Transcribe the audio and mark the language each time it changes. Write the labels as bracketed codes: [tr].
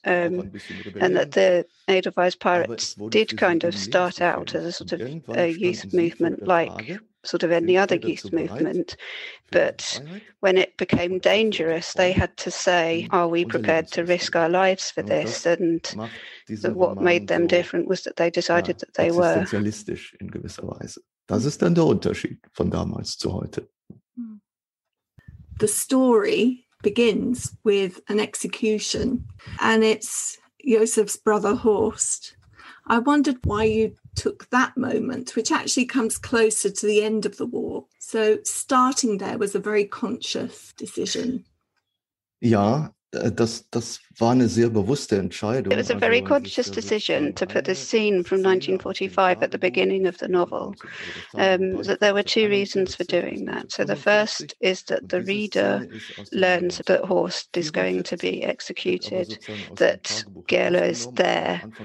[en] And that the Edelweiss Pirates did kind of start out as a sort of a youth movement, like sort of any other youth movement, but when it became dangerous, they had to say, are we prepared to risk our lives for this? And what made them different was that they decided that they were. [de] In gewisser Weise. Das ist dann der Unterschied von damals zu heute. [en] The story begins with an execution, and it's Josef's brother Horst. I wondered why you took that moment, which actually comes closer to the end of the war. So starting there was a very conscious decision. [de] Ja, das war eine sehr bewusste Entscheidung. [en] It was a very conscious decision to put this scene from 1945 at the beginning of the novel. That there were two reasons for doing that. So the first is that the reader learns that Horst is going to be executed, that Gerlach is there.